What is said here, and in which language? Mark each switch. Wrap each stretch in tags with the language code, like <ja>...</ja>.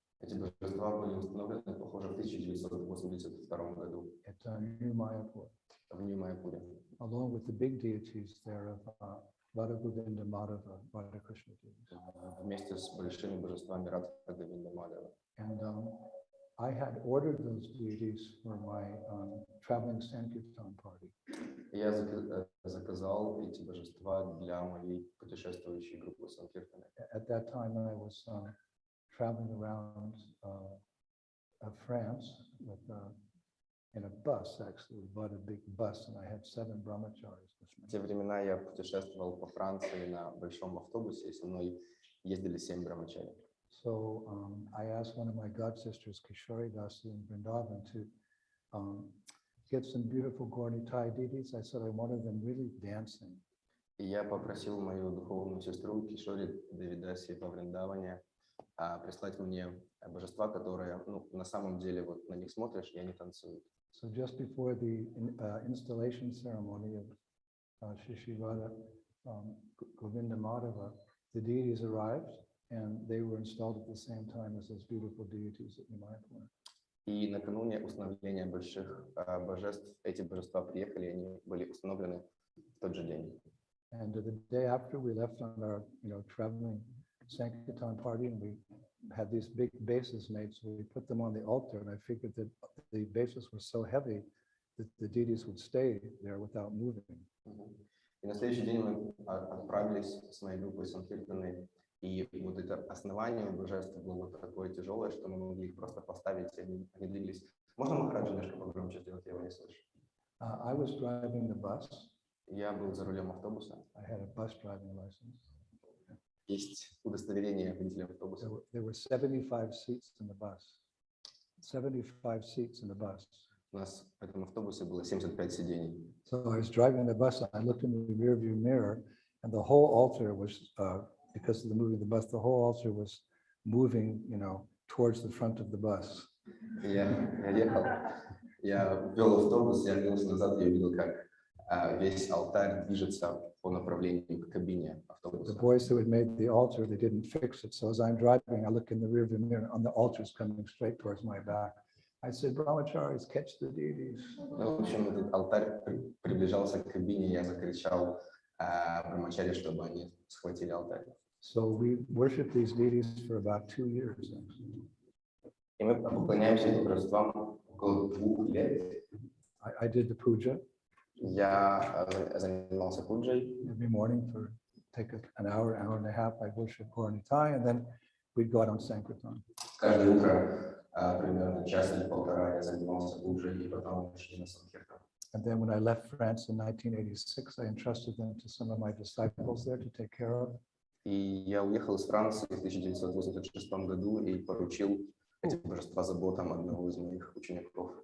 <ru>Эти божества были установлены, похоже, в 1982 году</ru> <en>At New Mayapur,</en> <ru>в Нью-Майяпуре.</ru> <en>along with the big deities there of Radha Govinda Madhava, Radha Krishna deities.</en> <ru>Вместе с большими божествами Радха Говинда Мадхава.</ru> <en>And I had ordered those deities for my traveling Sankirtan party.</en> <ru>Я заказал эти божества для моей путешествующей группы Санкиртаны.</ru> <en>At that time, I was traveling around France with, in a bus, actually. We bought a big bus, and I had 7 brahmacharis with me.</en> <ru>В те времена я путешествовал по Франции на большом автобусе, и со мной ездили 7 брамачари.</ru> <en>So I asked one of my god sisters, Kishori Dasi in Vrindavan, to get some beautiful Gaur-Nitai deities. I said I wanted them really dancing.</en> <ru>И я попросил мою духовную сестру Кишори Девидаси во Вриндаване прислать мне божества, которые, ну, на самом деле, вот на них смотришь, и они танцуют.</ru> <en>So just before the installation ceremony of Shri Radha Govinda Madhava, the deities arrived and they were installed at the same time as those beautiful deities at New Mayapur.</en> <ru>И накануне установления больших божеств, эти божества приехали, и они были установлены в тот же день.</ru> <en>And the day after we left on our, traveling Sankirtan party, and we had these big bases made, so we put them on the altar, and I figured that the bases were so heavy that the deities would stay there without moving.</en> <ru>И на следующий день мы отправились с моей группой Санкиртаны, и вот это основание божеств было вот такое тяжелое, что мы могли их просто поставить, и они двигались. Можно Махараджа немножко погромче сделать, я его не слышу.</ru> <en>I was driving the bus.</en> <ru>Я был за рулем автобуса.</ru> <en>I had a bus driving license.</en> <ru>Есть удостоверение водителя автобуса.</ru> <en>There were 75 seats in the bus. 75 seats in the bus.</en> <ru>У нас в этом автобусе было 75 сидений.</ru> <en>So I was driving the bus, and I looked in the rearview mirror, and the whole altar was, because of the moving of the bus, the whole altar was moving, towards the front of the bus.</en> <ru>Я ехал, я вел автобус, я оглянулся назад, я увидел, как весь алтарь движется по направлению к кабине</ru> <en>The</en> <ru>автобуса.</ru> <en>boys who had made the altar, they didn't fix it. So as I'm driving, I look in the rearview mirror and the altar's coming straight towards my back. I said, Brahmacharis, catch the deities.</en> <ru>Ну, в общем, этот алтарь приближался к кабине, я закричал брамачаре, чтобы они схватили алтарь.</ru> <en>So we worship these deities for about 2 years.</en> <ru>И мы поклоняемся этим божествам около 2 лет.</ru> <en>I did the puja</en> <ru>Я занимался пуджей.</ru> <en>every morning for take an hour and a half. I worship Puranitai, and then we'd go out on Sankirtan.</en> <ru>Каждое утро примерно час или полтора я занимался пуджей, и потом шли на Санкиртан.</ru> <en>And then when I left France in 1986, I entrusted them to some of my disciples there to take care of.</en> <ru>И я уехал из Франции в 1986 году и поручил эти божества заботам одного из моих учеников.</ru>